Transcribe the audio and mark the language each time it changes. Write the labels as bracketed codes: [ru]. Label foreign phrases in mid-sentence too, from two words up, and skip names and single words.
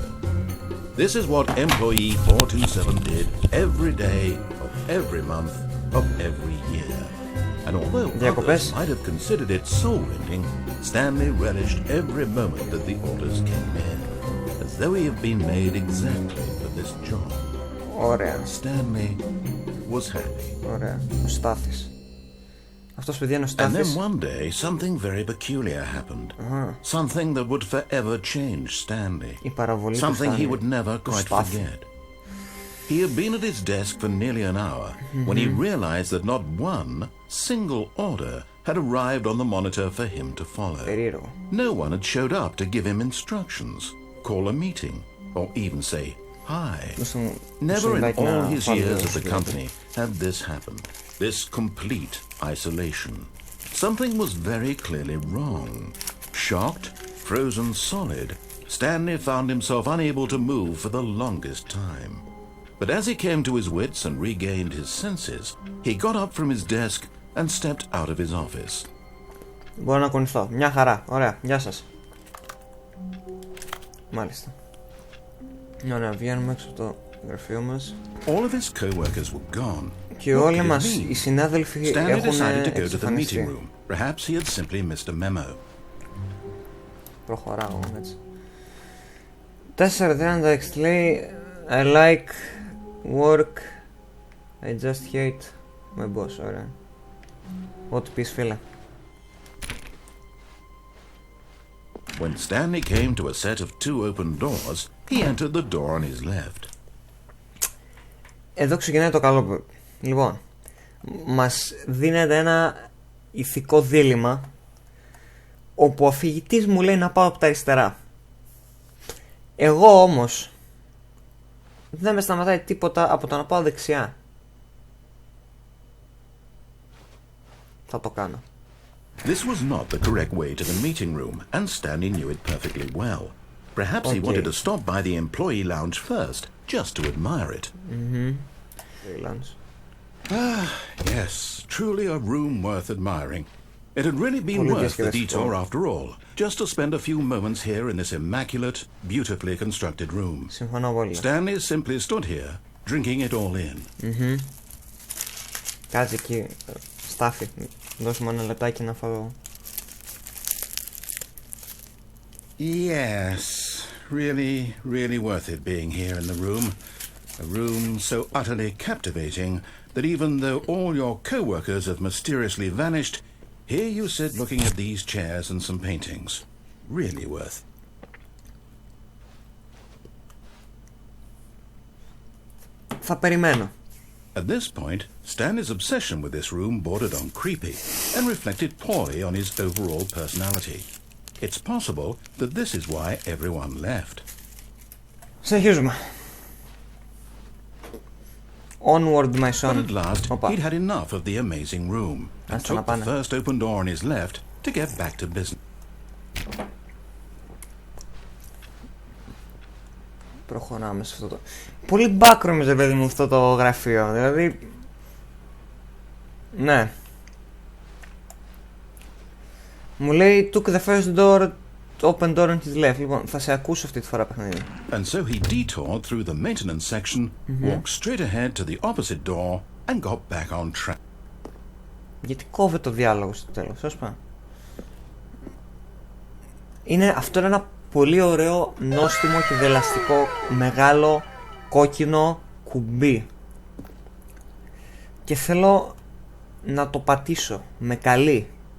[en] This is what employee 427 did every day of every month of every year. And although others might have considered it soul-rending, Stanley relished every moment that the orders came in, as though he had been made exactly for this job. [el] Ωραία. [en] Stanley was happy. [el] Ωραία. Ο Στάθης. Αυτός, παιδιά, είναι ο [en] And [el] Στάθης. [en] then one day something very peculiar happened. Something that would forever change Stanley. [el] Η παραβολή του [en] Something he [el] Stanley. [en] would never [el] Του [en] quite [el] Στάθη. [en] forget. He had been at his desk for nearly an hour when he realized that not one single order had arrived on the monitor for him to follow. [el] Περίεργο. [en] No one had showed up to give him instructions, call a meeting, or even say hi. Never in all his years at the company had this happened. This complete isolation. Something was very clearly wrong. Shocked, frozen solid, Stanley found himself unable to move for the longest time. But as he came to his wits and regained his senses, he got up from his desk and stepped out of his office. [el] Μπορώ να κουνηθώ. Μια χαρά. Ωραία. Γεια σας. Μάλιστα. Ωραία. Βγαίνουμε έξω από το γραφείο μας. [en] All of his co-workers were gone. [el] Και όλοι μας οι συνάδελφοι [en] Stanley [el] έχουν [en] decided to go to the meeting [el] εξαφανιστεί. [en] room. Perhaps he had simply missed a memo. [el] Προχωράω έτσι. 436 λέει [en] I like work, I just hate my boss. [el] Ωραία. Ό,τι πεις, φίλε. [en] When Stanley came to a set of two open doors, he entered the door on his left. [el] Εδώ ξεκινάει το καλό. Λοιπόν, μας δίνεται ένα ηθικό δίλημμα όπου ο αφηγητής μου λέει να πάω από τα αριστερά. Εγώ όμως δεν με σταματάει τίποτα από το να πάω δεξιά. Θα το κάνω. [en] This was not the correct way to the meeting room, and Stanley knew it perfectly well. Perhaps he wanted to stop by the employee lounge first, just to admire it. Yes, truly a room worth admiring. It had really been worth the detour after all, just to spend a few moments here in this immaculate, beautifully constructed room. [el] Συμφωνώ πολύ. [en] Stanley simply stood here, drinking it all in. [el] Κάτσε εκεί, Στάθη. Δώσ' μου ένα λεπτάκι να φάω. [en] Yes, really worth it being here in the room. A room so utterly captivating that even though all your co-workers have mysteriously vanished, here you sit looking at these chairs and some paintings. Really worth. [el] Θα περιμένω. [en] At this point, Stanley's obsession with this room bordered on creepy and reflected poorly on his overall personality. It's possible that this is why everyone left. [el] Συνεχίζουμε. [en] Onward, my son. But at last, he'd had enough of the amazing room and took the first open door on his left to get back to business. [el] Προχωράμε σε αυτό το... Πολύ backroom, παιδί μου, αυτό το γραφείο. Δηλαδή... Ναι. Μου λέει [en] took the first door, open door on his left. [el] Λοιπόν, θα σε ακούσω αυτή τη φορά, παιχνίδι. [en] And so he detoured through the maintenance section, walked straight ahead to the opposite door and got back on track. [el] Γιατί κόβε το διάλογο στο τέλος, σωστά. Αυτό είναι ένα πολύ ωραίο, νόστιμο και δελαστικό, μεγάλο, κόκκινο κουμπί. Και θέλω να το πατήσω με καλή.